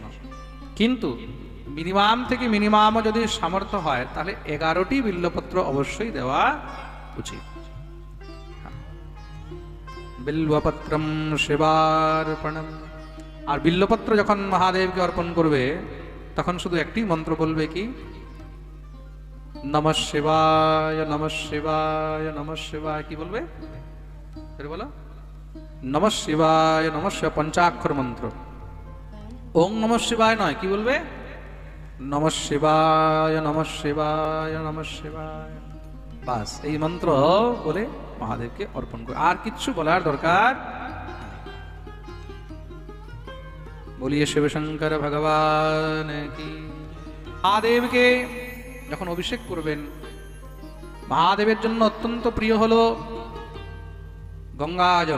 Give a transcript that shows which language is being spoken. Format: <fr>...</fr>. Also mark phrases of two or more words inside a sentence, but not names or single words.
<bn>কিন্তু মিনিমাম থেকে মিনিমামও যদি সামর্থ্য হয় তাহলে 11টি বিল্লপত্র অবশ্যই দেওয়া উচিত।</bn> <sa>बिल्लपत्रम् शिवार्पणम्।</sa> <bn>আর বিল্লপত্র যখন মহাদেবকে অর্পণ করবে তখন শুধু একটি মন্ত্র বলবে, কি?</bn> <sa>नमः शिवाय, नमः शिवाय, नमः शिवाय।</sa> <bn>কি বলবে? বলো,</bn> <sa>नमः शिवाय, नमः शिवाय,</sa> <bn>পঞ্চাক্ষর মন্ত্র।</bn> <sa>ओं नमः शिवाय</sa> <bn>নয়, কি বলবে?</bn> <sa>नमः शिवाय, नमः शिवाय, नमः शिवाय।</sa> <bn>বাস এই মন্ত্র বলে মহাদেবকে অর্পণ করে, আর কিচ্ছু বলার দরকার।</bn> <hi>बोलिए शिवशंकर भगवान की।</hi> <bn>মহাদেবকে যখন অভিষেক করবেন, মহাদেবের জন্য অত্যন্ত প্রিয় হলো গঙ্গা জল।</bn>